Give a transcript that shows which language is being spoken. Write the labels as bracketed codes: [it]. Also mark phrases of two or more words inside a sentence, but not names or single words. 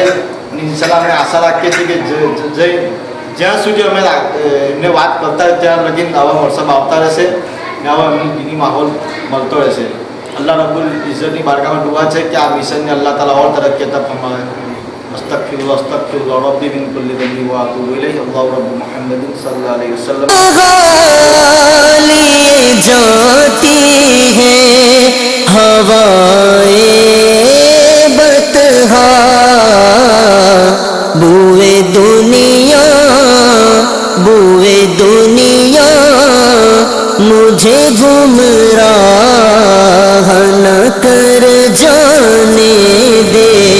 [gu] અને ઇન્શાલ્લાહ અમે આશા રાખીએ છીએ કે જ્યાં સુધી અમે એમને વાત કરતા હોય ત્યાં લગીને આવા વોટ્સઅપ આવતા રહેશે ને આવા એમની દીની માહોલ મળતો રહેશે. અલ્લાહ રબ્બુલ ઇઝ્ઝતની બારગાહમાં દુઆ છે કે આ મિશનને અલ્લાહ તાલા ઓર તરક્કી અતા ફરમાવે. [ar] أستغفر الله ربي من كل ذنب وأتوب إليه. الله رب محمد صلى الله عليه وسلم. [ur] لیے جاتی ہے ہوائیں بطحا بوئے دنیا مجھے گمراہ نہ کر جانے دے.